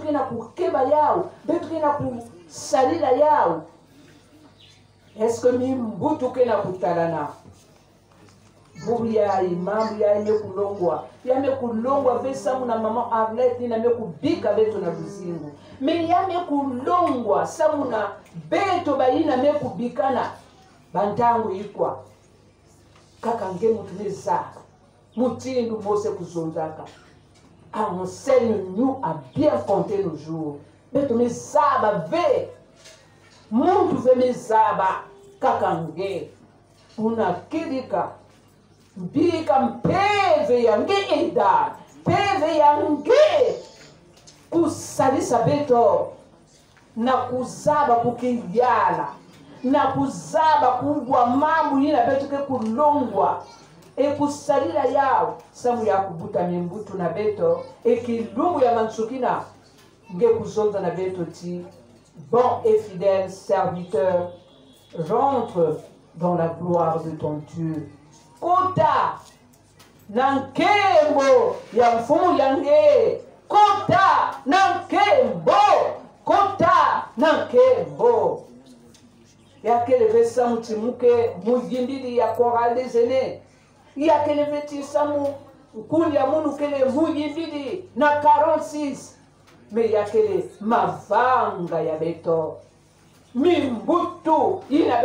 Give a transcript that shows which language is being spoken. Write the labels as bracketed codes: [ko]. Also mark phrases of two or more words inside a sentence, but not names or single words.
[ktu] ke na kukeba yao beto ke na kusalila yao eske mimbutu ke na kutalana bubu yayi mambu yayi yame kulongwa vesamu na mama Arlette na me kubika beto na luzingu me yame kulongwa samu na beto bayina me kubikana bantangu ikwa kaka nge mutu neza mutindu Mose kuzonzaka [fr] enseigne nous à bien compter nos jours [ktu] beto me zaba ve muntu ve me zaba kaka nge unakidika mbika mpeve yange eda peve yange kusalisa beto na kuzaba kukiyala na kuzaba kugwa mambo yina beto ke kulongwa kusalila yao samu ya kubuta mimbutu na beto kilungu ya mansukina nge kuzonza na beto ti [fr] bon et fidèle serviteur rentre dans la gloire de ton Dieu [ktu] kota na nkembo ya mfumu yange kota na nkembo yakeleve samu timuke muyimbili ya Chorale des Aînés yakeleve ti samu nkuli ya munu kele muyimbili na 46 me yakele mavanga ya beto mimbutu ina